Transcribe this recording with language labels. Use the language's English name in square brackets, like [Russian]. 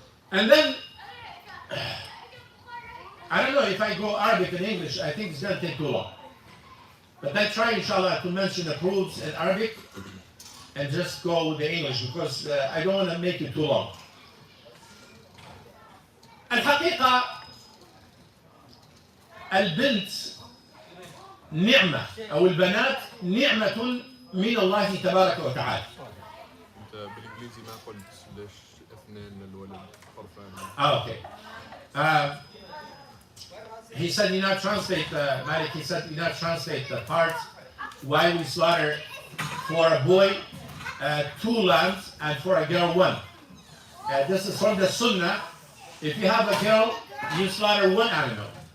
[English] And then, I don't know if I go Arabic and English, I think it's going to take too long. But I try, inshallah, to mention the proofs in Arabic and just go with the English because I don't want to make it too long. [Arabic] الحقيقة البنت نعمة أو البنات نعمة من الله تبارك وتعالى. أنت بالإنجليزي ما قلت ليش اثنين للولد طرفان. [English] Okay. He said he not translate Malik. He said he not translate the part why we slaughter for a boy 2 lambs and for a girl 1. This is from the Sunnah. If you have a girl, you slaughter 1 animal.